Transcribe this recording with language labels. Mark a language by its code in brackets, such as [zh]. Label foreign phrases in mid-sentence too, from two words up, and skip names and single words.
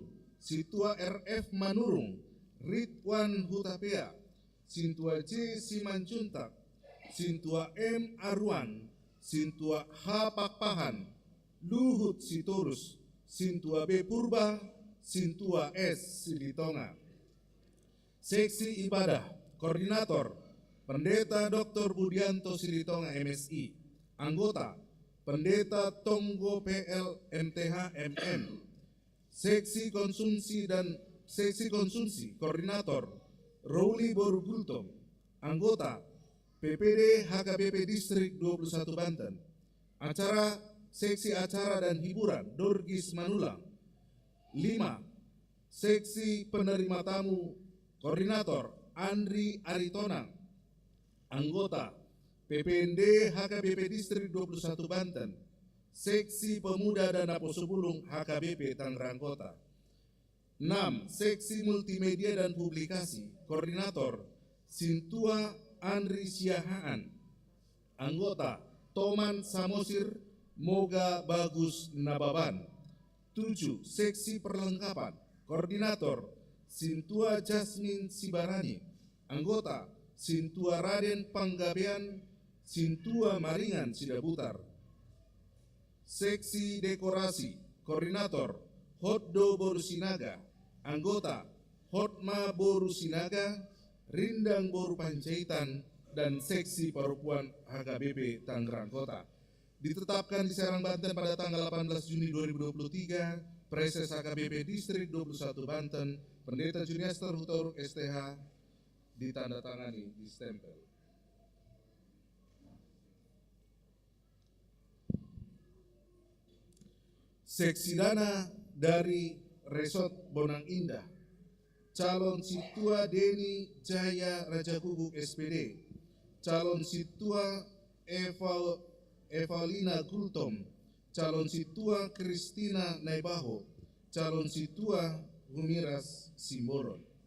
[id] Situa RF Manurung. Ridwan Hutapea. Sintua J. Simanjuntak. Sintua M. Arwan. Sintua H. Pakpahan. Luhut Sitorus. Sintua B. Purba. Sintua S. Silitonga. Seksi Ibadah. Koordinator Pendeta Dr. Budianto Silitonga MSI. Anggota Pendeta Tonggo PL MTH MM. Seksi konsumsi koordinator Rowli Borugultom, anggota PPD HKBP Distrik 21 Banten. Seksi acara dan hiburan Dorgis Manulang. 5. Seksi penerima tamu koordinator Andri Aritonang, anggota PPND HKBP Distrik 21 Banten. Seksi Pemuda dan Aposubulung HKBP Tangerang Kota. 6. Seksi Multimedia dan Publikasi Koordinator Sintua Andri Siahaan, anggota Toman Samosir Moga Bagus Nababan. 7. Seksi Perlengkapan Koordinator Sintua Jasmine Sibarani, anggota Sintua Raden Panggabean Sintua Maringan Sidabutar. Seksi Dekorasi Koordinator Hoddo Borusinaga, anggota Hotma Borusinaga, Rindang Boru Pancaitan, dan Seksi Perempuan HKBP Tangerang Kota. Ditetapkan di Serang, Banten pada tanggal 18 Juni 2023, Preses HKBP Distrik 21 Banten, Pendeta Juniaster Hutoruk STH, ditandatangani, distempel. Seksi dana dari Resort Bonang Indah, calon Situa Deni Jaya Raja Guguk SPD, calon Situa Evalina Gultom, calon Situa Kristina Naibaho, calon Situa Humiras Simboron.